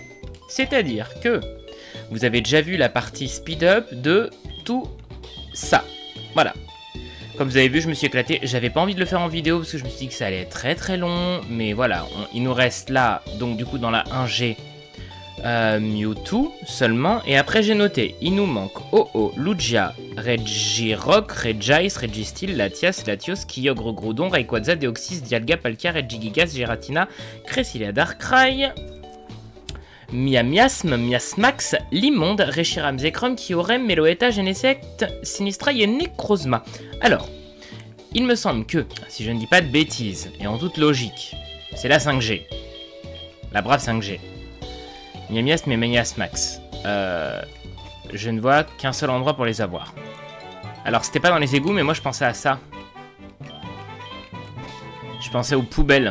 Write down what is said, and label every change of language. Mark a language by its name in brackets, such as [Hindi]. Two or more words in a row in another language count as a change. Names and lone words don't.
[French] C'est-à-dire que vous avez déjà vu la partie speed-up de tout ça. Voilà. Comme vous avez vu, je me suis éclaté. J'avais pas envie de le faire en vidéo parce que je me suis dit que ça allait être très très long, mais voilà, il nous reste là, donc du coup dans la 1G, Mewtwo seulement, et après j'ai noté, il nous manque Oh-Oh, Lugia, Regirock, Regice, Registeel, Latias, Latios, Kyogre, Groudon, Rayquaza, Deoxys, Dialga, Palkia, Regigigas, Giratina, Cresselia, Darkrai, Miasm, Miasmax, Limonde, Reshiram, Zekrom, Kyurem, Meloetta, Genesect, Sinistra et Necrozma. Alors, il me semble que, si je ne dis pas de bêtises, et en toute logique, c'est la 5G. La brave 5G. Miasm et Miasmax. Je ne vois qu'un seul endroit pour les avoir. Alors, c'était pas dans les égouts, mais moi je pensais à ça. Je pensais aux poubelles.